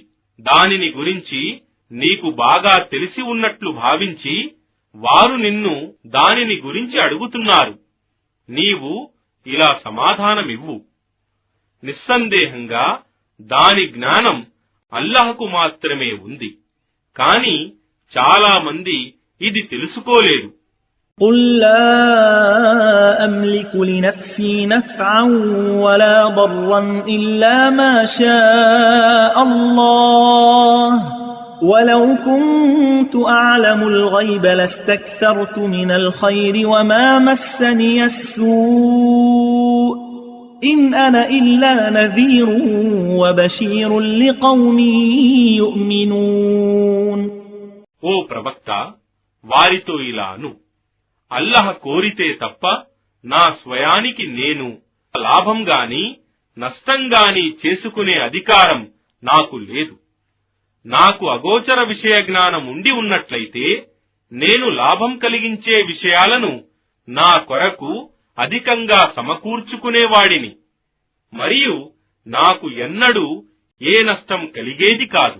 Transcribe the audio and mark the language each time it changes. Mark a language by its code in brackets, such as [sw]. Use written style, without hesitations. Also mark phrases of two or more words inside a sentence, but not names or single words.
[te] దానిని గురించి నీకు బాగా తెలిసి ఉన్నట్లు భావించి వారు నిన్ను దానిని గురించి అడుగుతున్నారు. నీవు ఇలా సమాధానమివ్వు, నిస్సందేహంగా దాని జ్ఞానం అల్లాహ్కు మాత్రమే ఉంది, కాని చాలా మంది ఇది తెలుసుకోలేరు. [ar] قل لا أملك لنفسي نفعا ولا ضرا إلا ما شاء الله ولو كنت أعلم الغيب لاستكثرت من الخير وما مسني السوء إن أنا إلا نذير وبشير لقوم يؤمنون. [te] ఓ ప్రవక్త, వారితో ఇలా అను, అల్లాహ్ కోరితే తప్ప నా స్వయానికి నేను లాభం గాని నష్టం గాని చేసుకునే అధికారం నాకు లేదు. నాకు అగోచర విషయ జ్ఞానం ఉండి ఉన్నట్లయితే నేను లాభం కలిగించే విషయాలను నా కొరకు అధికంగా సమకూర్చుకునేవాడిని, మరియు నాకు ఎన్నడూ ఏ నష్టం కలిగేది కాదు.